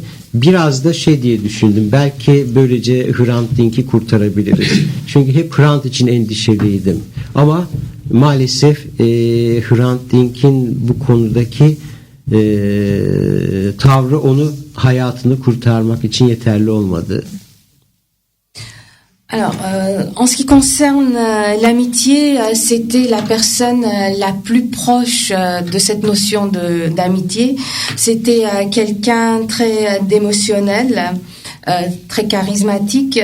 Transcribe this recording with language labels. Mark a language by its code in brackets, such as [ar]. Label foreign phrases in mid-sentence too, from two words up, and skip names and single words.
[tr] Biraz da diye düşündüm, belki böylece Hrant Dink'i kurtarabiliriz. Çünkü hep Hrant için endişeliydim. Ama maalesef Hrant Dink'in bu konudaki tavrı onu hayatını kurtarmak için yeterli olmadı. [fr] Alors, en ce qui concerne l'amitié, c'était la personne la plus proche de cette notion d'amitié. C'était quelqu'un très d'émotionnel, très charismatique.